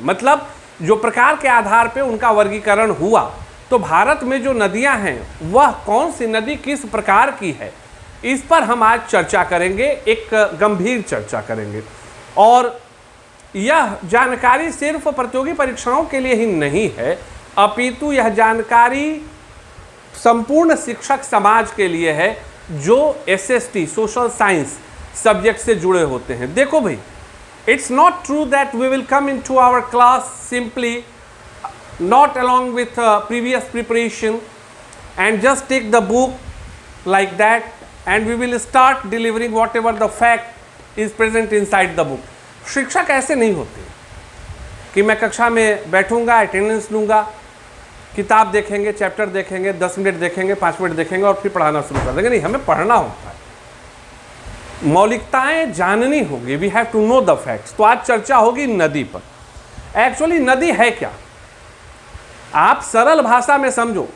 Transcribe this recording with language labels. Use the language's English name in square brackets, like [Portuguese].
[Hindi] मतलब जो प्रकार के आधार पे उनका वर्गीकरण हुआ, तो भारत में जो नदियां हैं वह कौन सी नदी किस प्रकार की है, इस पर हम आज चर्चा करेंगे, एक गंभीर चर्चा करेंगे। और यह जानकारी सिर्फ प्रतियोगी परीक्षाओं के लिए ही नहीं है, अपितु यह जानकारी संपूर्ण शिक्षक समाज के लिए है जो एसएसटी सोशल साइंस सब्जेक्ट से जुड़े होते हैं। देखो भाई, [English] it's not true that we will come into our class simply not along with previous preparation and just take the book like that and we will start delivering whatever the fact is present inside the book. [Hindi] शिक्षक ऐसे नहीं होते कि मैं कक्षा में बैठूंगा, attendance लूँगा, किताब देखेंगे, चैप्टर देखेंगे, 10 मिनट देखेंगे, 5 मिनट देखेंगे और फिर पढ़ाना शुरू कर देंगे। नहीं, हमें पढ़ना होता है, मौलिकताएं जाननी होगी। [English] We have to know the facts. [Hindi] तो आज चर्चा होगी नदी पर। एक्चुअली नदी है क्या, आप सरल भाषा में समझो।